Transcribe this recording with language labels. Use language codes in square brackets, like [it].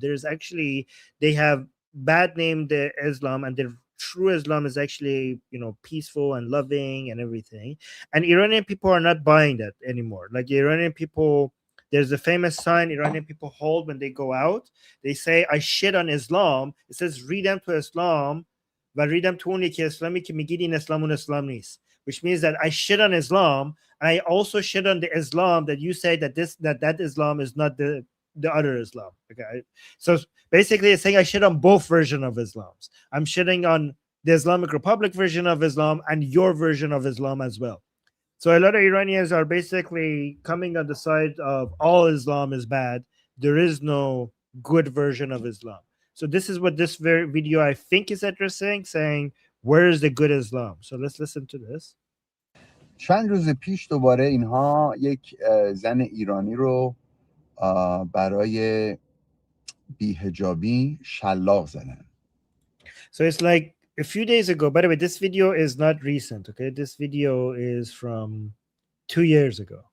[en] They have bad named the Islam, and the true Islam is actually, peaceful and loving and everything. And Iranian people are not buying that anymore. Like, the Iranian people, there's a famous sign Iranian people hold when they go out. They say, I shit on Islam. It says, read to Islam, but read to [fa] اونی که اسلامی که میگید این اسلام اون اسلام نیست. [en] Which means that I shit on Islam, and I also shit on the Islam that you say that Islam is not the other Islam. Okay, so basically it's saying I shit on both versions of Islams. I'm shitting on the Islamic Republic version of Islam and your version of Islam as well. So a lot of Iranians are basically coming on the side of all Islam is bad. There is no good version of Islam. So this is what this video, I think, is addressing, saying, where is the good Islam? So let's listen to this. [fa] چند روز پیش دوباره اینها یک زن ایرانی رو برای بی‌حجابی شلاق زدن. [en] So it's like a few days ago. By the way, this video is not recent. Okay, this video is from 2 years ago.